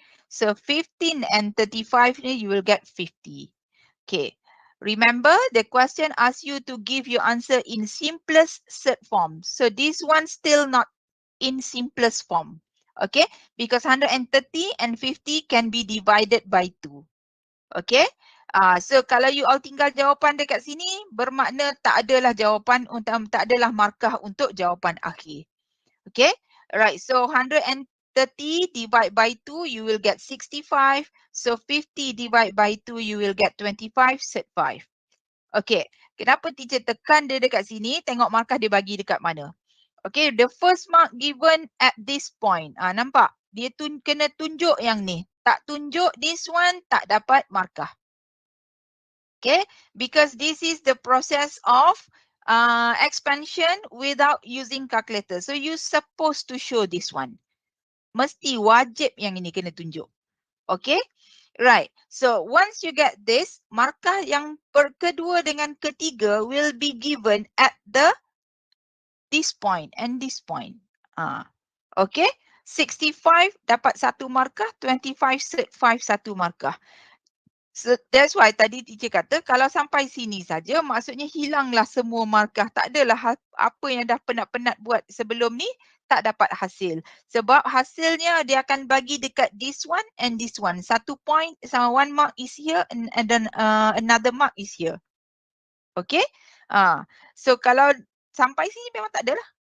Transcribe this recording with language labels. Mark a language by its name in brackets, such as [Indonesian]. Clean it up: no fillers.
[English] So 15 and 35 ni you will get 50. Okay. Remember the question asks you to give your answer in simplest set form. So this one still not in simplest form. Okay, because 130 and 50 can be divided by 2. Okay. [Malay] So kalau you all tinggal jawapan dekat sini, bermakna tak adalah jawapan untuk, tak adalah markah untuk jawapan akhir. [English] Okay. Right. So 130 divide by 2, you will get 65. So 50 divide by 2, you will get 25 set 5. [Malay] Okay. Kenapa teacher tekan dia dekat sini? Tengok markah dia bagi dekat mana. Okay. [English] The first mark given at this point. Nampak? [Malay] Dia kena tunjuk yang ni. Tak tunjuk [English] this one, [Malay] tak dapat markah. [English] Okay, because this is the process of expansion without using calculator. So you supposed to show this one. [Malay] Mesti wajib yang ini kena tunjuk. [English] Okay, right. So once you get this, [Malay] markah yang kedua dengan ketiga [English] will be given at this point and this point. [Malay] Okay, 65 dapat satu markah, 25 set 5 satu markah. [English] So that's why [Malay] tadi teacher kata kalau sampai sini saja maksudnya hilanglah semua markah. Tak adalah apa yang dah penat-penat buat sebelum ni tak dapat hasil. Sebab hasilnya dia akan bagi dekat [English] this one and this one. 1 point sama 1 mark is here and then another mark is here. Okay. [Malay] So kalau sampai sini memang tak adalah.